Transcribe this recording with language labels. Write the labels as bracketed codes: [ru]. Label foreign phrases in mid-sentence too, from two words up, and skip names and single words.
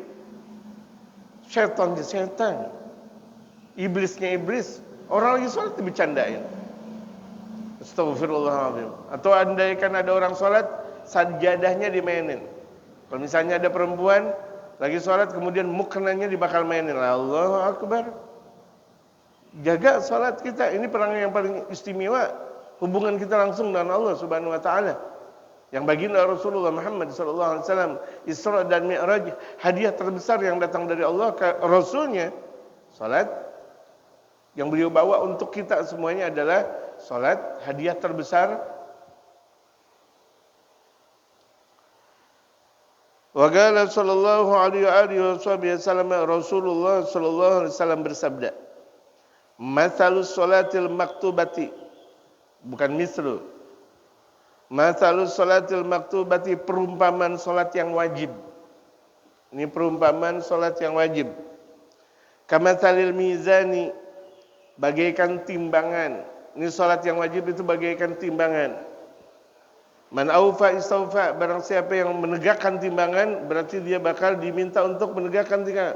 [id] Setan. Iblisnya iblis. Orang lagi sholat dibercandain. Astagfirullahaladzim. Atau andaikan ada orang sholat, sajadahnya dimainin. Kalau misalnya ada perempuan lagi sholat, kemudian muknanya dibakal mainin. [ar] الله أكبر. [id] Jaga sholat kita. Ini perang yang paling istimewa. Hubungan kita langsung dengan Allah [ar] سبحانه وتعالى. [id] Yang baginda Rasulullah Muhammad SAW, Isra dan Mi'raj, hadiah terbesar yang datang dari Allah ke Rasulnya, sholat. Yang beliau bawa untuk kita semuanya adalah salat, hadiah terbesar. [ar] وقال صلى الله عليه وسلم, [id] Rasulullah [ar] صلى الله عليه وسلم [id] bersabda, [ar] "مثل الصلاة المكتوبة," [id] bukan mislu. [ar] "مثل الصلاة المكتوبة," [id] perumpamaan salat yang wajib. Ini perumpamaan salat yang wajib. [ar] "كمثل الميزان," [id] bagaikan timbangan. Ini salat yang wajib itu bagaikan timbangan. [ar] من أوفى استوفى, [id] barang siapa yang menegakkan timbangan, berarti dia bakal diminta untuk menegakkan timbangan.